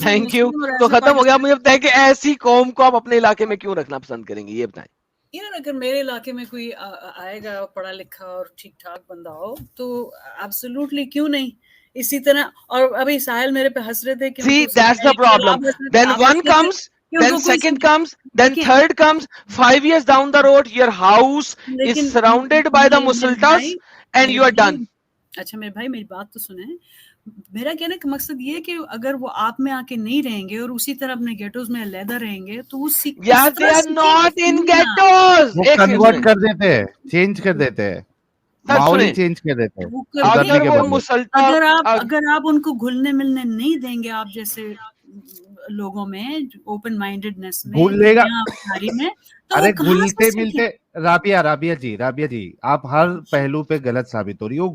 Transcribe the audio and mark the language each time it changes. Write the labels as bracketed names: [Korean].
[English] thank you, [Urdu] مسلم اور تو [English] as a [Urdu] ختم ہو گیا. مجھے بتائیں کہ ایسی قوم کو آپ اپنے علاقے میں کیوں رکھنا پسند کریں گے, یہ بتائیں. یار اگر میرے علاقے میں کوئی آئے گا پڑھا لکھا اور ٹھیک ٹھاک بندہ ہو تو ایبسولوٹلی کیوں نہیں. اسی طرح, اور ابھی ساحل میرے پہ ہنس رہے تھے کہ [English] See, that's the problem. Then one comes, then second comes, then third comes. 5 years down the road, your house is surrounded by the Musaltas and you are done. [Urdu] اچھا میرے بھائی میری بات تو سنیں. میرا کہنے کا مقصد یہ کہ اگر وہ آپ میں آ کے نہیں رہیں گے اور اسی طرح اپنے گیٹوز میں علیحدہ رہیں گے تو وہ [English] Yeah, they are not in ghettos. [Urdu] وہ کنورٹ کر دیتے ہیں, چینج کر دیتے ہیں, ماحول ہی چینج کر دیتے ہیں ادھرنے کے بدلے. اگر آپ ان کو گھلنے ملنے نہیں دیں گے آپ جیسے لوگوں میں اوپن مائنڈیڈنس میں بھول لے گا. ارے گھلتے ملتے, رابعہ جی آپ ہر پہلو پہ غلط ثابت ہو رہی ہے.